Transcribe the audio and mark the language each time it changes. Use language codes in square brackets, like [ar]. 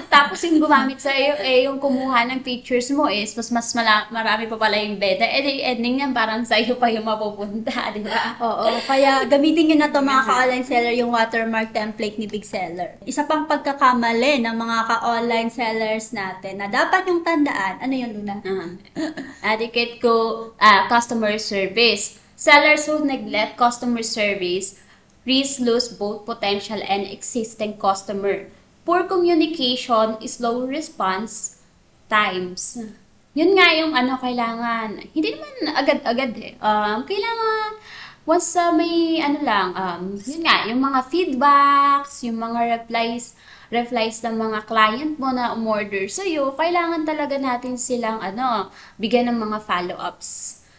[tl] Tapos yung gumamit sa'yo, yung kumuha ng pictures mo is mas marami pa pala yung beta. Ending yan parang sa'yo pa yung mapupunta, di ba? Oo, kaya gamitin nyo na to mga ka-online seller yung watermark template ni Big Seller. Isa pang pagkakamali ng mga ka-online sellers natin na dapat yung tandaan. Ano yun, Luna? [en] Etiquette ko, customer service. Sellers who neglect customer service risk lose both potential and existing customer. Poor communication, slow response times. [tl] Yun nga yung kailangan. Hindi naman agad-agad eh. Kailangan once may yun nga, yung mga feedbacks, yung mga replies ng mga client mo na umorder sa'yo, kailangan talaga natin silang bigyan ng mga follow-ups.